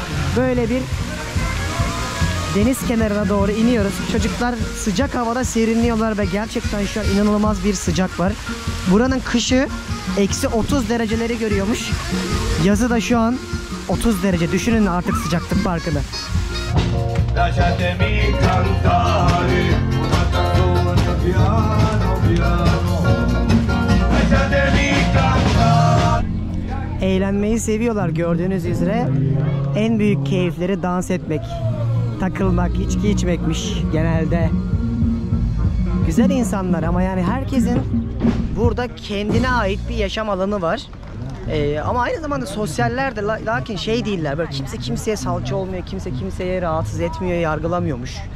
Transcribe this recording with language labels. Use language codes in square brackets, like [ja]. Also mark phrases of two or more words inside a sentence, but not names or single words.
[tr] Böyle bir deniz kenarına doğru iniyoruz. Çocuklar sıcak havada serinliyorlar ve gerçekten şu an inanılmaz bir sıcak var. Buranın kışı eksi 30 dereceleri görüyormuş. Yazı da şu an 30 derece. Düşünün artık sıcaklık farkını. [it] Lasciatemi cantare una canzone piano piano. Lasciatemi cantare. [tr] Eğlenmeyi seviyorlar gördüğünüz üzere. En büyük keyifleri dans etmek, takılmak, içki içmekmiş genelde. Güzel insanlar ama yani herkesin burada kendine ait bir yaşam alanı var. Ama aynı zamanda sosyaller de lakin şey değiller, böyle kimse kimseye salça olmuyor, kimse kimseye rahatsız etmiyor, yargılamıyormuş.